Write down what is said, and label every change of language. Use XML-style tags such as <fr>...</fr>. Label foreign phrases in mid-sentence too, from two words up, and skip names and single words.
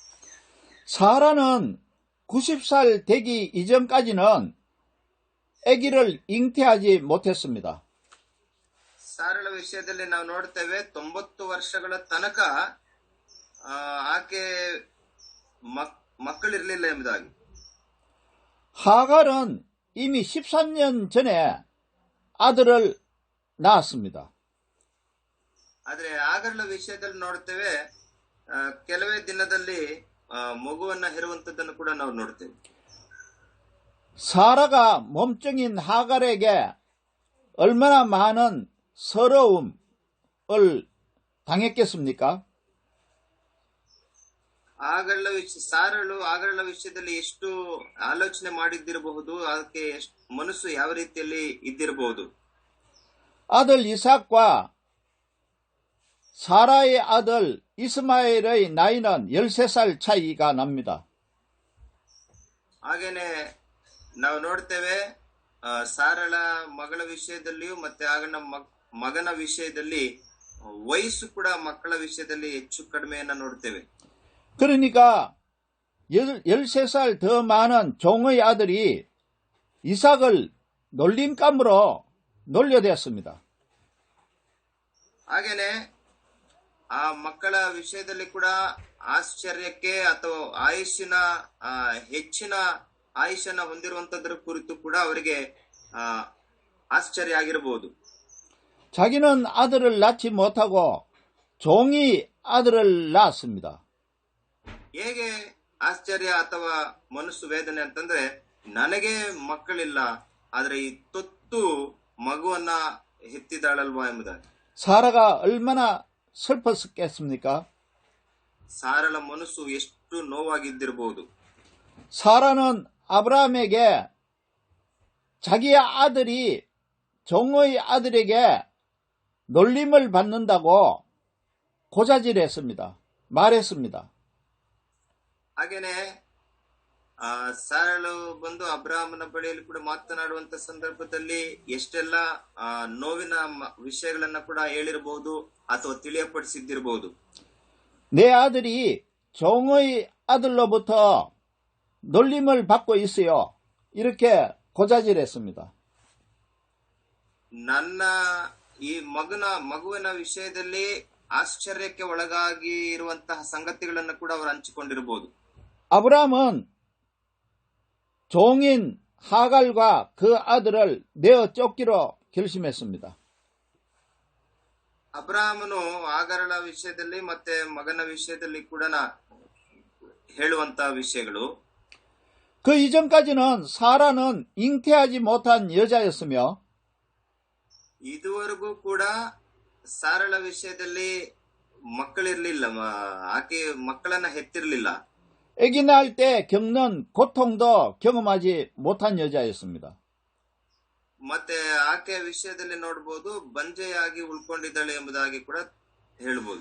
<ko>사라는 90살 되기 이전까지는 아기를 잉태하지 못했습니다.</ko> <kn>ಸಾರಳ ವಿಷಯದಲ್ಲಿ ನಾವು ನೋಡ್ತೇವೆ 90 ವರ್ಷಗಳ ತನಕ ಆಕೆ ಮಕ್ಕಳಿರ್ಲಿಲ್ಲ ಎಂಬುದಾಗಿ.</kn> <ko>하갈은 이미 13년 전에 아들을 낳았습니다.</ko> <kn>ಆದ್ರೆ ಆಗರ್ల ವಿಷಯದಲ್ಲಿ ನೋಡ್ತೇವೆ ಕೆಲವೇ ದಿನದಲ್ಲಿ ಮಗುವನ್ನ ಹೆರುವಂತದ್ದನ್ನು ಕೂಡ ನಾವು ನೋಡ್ತೇವೆ.</kn> <ko>사라가 몸종인 하갈에게 얼마나 많은 서러움을 당했겠습니까?</ko> <kn>ಸಾರಳು ಆಗರ್ల ವಿಷಯದಲ್ಲಿ ಎಷ್ಟು ಆಲೋಚನೆ ಮಾಡಿದ್ದಿರಬಹುದು, ಅದಕ್ಕೆ ಮನಸ್ಸು ಯಾವ ರೀತಿಯಲ್ಲಿ ಇದ್ದಿರಬಹುದು.</kn> <ko>아들 이삭과 사라의 아들 이스마엘의 나이는 13살 차이가 납니다.</ko> <kn>ಹಾಗೇನೆ ನಾವು ನೋಡ್ತೇವೆ ಸಾರಳ ಮಗಳ ವಿಷಯದಲ್ಲಿಯೂ ಮತ್ತೆ ಆಗನ ಮಗನ ವಿಷಯದಲ್ಲಿ ವಯಸ್ಸು ಕೂಡ ಮಕ್ಕಳ ವಿಷಯದಲ್ಲಿ ಹೆಚ್ಚು ಕಡಿಮೆಯನ್ನ ನೋಡ್ತೇವೆ.</kn> <ko>그러니까 13살 더 많은 종의 아들이 이삭을 놀림감으로 놀려댔습니다.</ko> <kn>ಹಾಗೇನೆ ಆ ಮಕ್ಕಳ ವಿಷಯದಲ್ಲಿ ಕೂಡ ಆಶ್ಚರ್ಯಕ್ಕೆ ಅಥವಾ ಹೆಚ್ಚಿನ ಆಯುಷ್ಯನ ಹೊಂದಿರುವಂತದ್ರ ಕುರಿತು ಕೂಡ ಅವರಿಗೆ ಆಶ್ಚರ್ಯ ಆಗಿರಬಹುದು.</kn> <ko>자기는 아들을 낳지 못하고 종이 아들을 낳았습니다.</ko> <kn>ಹೇಗೆ ಆಶ್ಚರ್ಯ ಅಥವಾ ಮನಸ್ಸು ವೇದನೆ ಅಂತಂದ್ರೆ, ನನಗೆ ಮಕ್ಕಳಿಲ್ಲ, ಆದ್ರೆ ಈ ತೊತ್ತು ಮಗುವನ್ನ ಹೆತ್ತಿದಾಳಲ್ವಾ ಎಂಬುದಾಗಿ.</kn> <ko>사라가 얼마나 슬펐겠습니까?</ko> <kn>ಸಾರಳ ಮನಸ್ಸು ಎಷ್ಟು ನೋವಾಗಿದ್ದಿರಬಹುದು.</kn> <ko>사라는 아브라함에게 자기의 아들이 종의 아들에게 놀림을 받는다고 고자질했습니다. 말했습니다.</ko> <kn>ಹಾಗೇನೆ ಸಾರಳು ಬಂದು ಅಬ್ರಾಹ್ಮನ ಬಳಿಯಲ್ಲಿ ಕೂಡ ಮಾತನಾಡುವಂತ ಸಂದರ್ಭದಲ್ಲಿ ಎಷ್ಟೆಲ್ಲ ನೋವಿನ ವಿಷಯಗಳನ್ನ ಕೂಡ ಹೇಳಿರಬಹುದು ಅಥವಾ ತಿಳಿಯಪಡಿಸಿದ್ದಿರಬಹುದು.</kn> <ko>내 아들이 종의 아들로부터 놀림을 받고 있어요. 이렇게 고자질했습니다.</ko> <kn>ನನ್ನ ಈ ಮಗುವಿನ ವಿಷಯದಲ್ಲಿ ಆಶ್ಚರ್ಯಕ್ಕೆ ಒಳಗಾಗಿ ಇರುವಂತಹ ಸಂಗತಿಗಳನ್ನು ಕೂಡ ಅವರು ಹಂಚಿಕೊಂಡಿರಬಹುದು.</kn> <ko>아브라함은 종인 하갈과 그 아들을 내어 쫓기로 결심했습니다.</ko> <kn>ಅಬ್ರಾಹ್ಮನು ಆಗರಳ ವಿಷಯದಲ್ಲಿ ಮತ್ತೆ ಮಗನ ವಿಷಯದಲ್ಲಿ ಕೂಡ ಹೇಳುವಂತಹ ವಿಷಯಗಳು.</kn> <ko>그 이전까지는 사라는 잉태하지 못한 여자였으며</ko> <kn>ಇದುವರೆಗೂ ಕೂಡ ಸಾರಳ ವಿಷಯದಲ್ಲಿ ಮಕ್ಕಳಿರ್ಲಿಲ್ಲ, ಆಕೆ ಮಕ್ಕಳನ್ನ ಹೆತ್ತಿರ್ಲಿಲ್ಲ.</kn> <ko>아기 낳을 때 겪는 고통도 경험하지 못한 여자였습니다.</ko> <kn>ಮತ್ತೆ ಆಕೆಯ ವಿಷಯದಲ್ಲಿ ನೋಡಬಹುದು, ಬಂಜೆಯಾಗಿ ಉಳ್ಕೊಂಡಿದ್ದಾಳೆ ಎಂಬುದಾಗಿ ಕೂಡ ಹೇಳಬಹುದು.</kn>